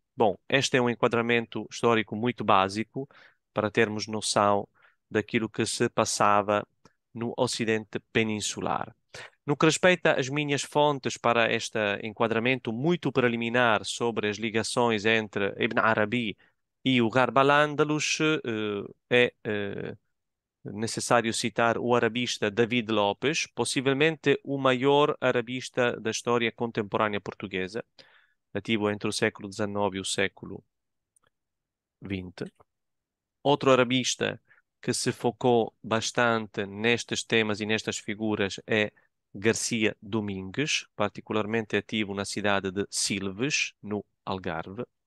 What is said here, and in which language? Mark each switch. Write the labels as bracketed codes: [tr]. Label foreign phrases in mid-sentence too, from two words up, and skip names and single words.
[pt] Bom, este é um enquadramento histórico muito básico para termos noção daquilo que se passava no Ocidente peninsular. No que respeita às minhas fontes para este enquadramento muito preliminar sobre as ligações entre Ibn Arabi e o Gharb al-Andalus, é necessário citar o arabista David Lopes, possivelmente o maior arabista da história contemporânea portuguesa, ativo entre o século XIX e o século XX. Outro arabista que se focou bastante nestes temas e nestas figuras é Garcia Domingues, particularmente ativo na cidade de Silves, no Algarve.